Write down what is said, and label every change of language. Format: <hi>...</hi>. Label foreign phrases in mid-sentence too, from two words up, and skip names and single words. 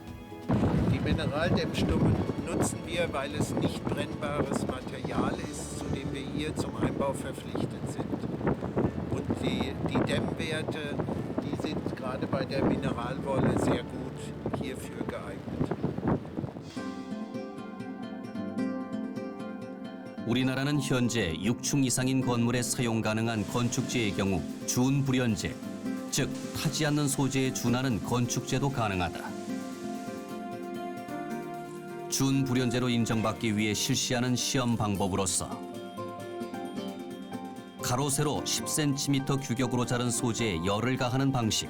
<de>Die Mineraldämmstummen nutzen wir, weil es nicht brennbares Material ist, zu dem wir hier zum Einbau verpflichtet sind. Und die Dämmwerte, die sind gerade bei der Mineralwolle sehr gut hierfür geeignet.</de> <ko>우리나라는 현재 6층 이상인 건물에 사용 가능한 건축재의 경우 준불연제, 즉 타지 않는 소재에 준하는 건축재도 가능하다. 준불연제로 인정받기 위해 실시하는 시험 방법으로서 가로 세로 10cm 규격으로 자른 소재에 열을 가하는 방식.</ko>